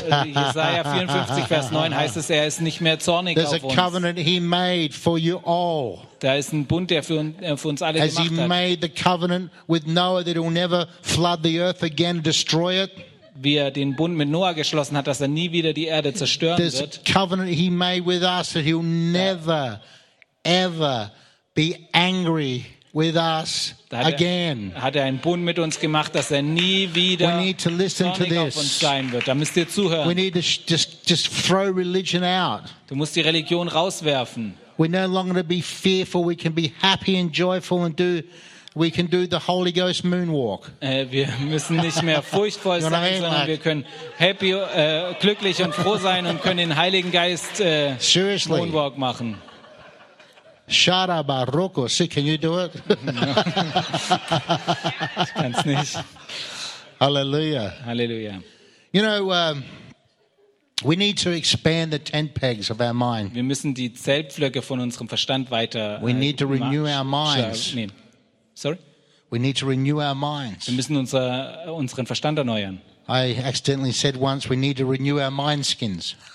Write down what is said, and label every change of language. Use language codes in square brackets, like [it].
[de] Jesaja 54, Vers 9 heißt es, er ist nicht mehr zornig [en] There's [de] auf uns. [en] A covenant he made for you all. [de] Da ist ein Bund, der für uns alle [en] Has [de] gemacht hat. [en] He made the covenant with Noah that he'll never flood the earth again, destroy it. [de] Wie er den Bund mit Noah geschlossen hat, dass er nie wieder die Erde zerstören [en] There's [de] wird. [en] A covenant he made with us that he'll never ever be angry with us again. [de] Hat er einen Bund mit uns gemacht, dass er nie wieder zornig auf uns sein wird. Da müsst ihr zuhören. [en] We need to just throw religion out. [de] Du musst die Religion rauswerfen. [en] We're no longer to be fearful. We can be happy and joyful and do the Holy Ghost moonwalk. [de] Wir müssen nicht mehr furchtvoll sein, sondern wir können happy, glücklich und froh sein und können den Heiligen Geist moonwalk machen. [en] Shut up, Rocco. See, can you do it? [de] Ich kann's nicht. Hallelujah. Hallelujah. [en] You know, We need to expand the tent pegs of our mind. [de] Wir müssen die Zeltpflöcke von unserem Verstand weiter. [en] We need to renew our minds. We need to renew our minds. [de] Wir müssen unseren Verstand erneuern. [en] I accidentally said once we need to renew our mind skins.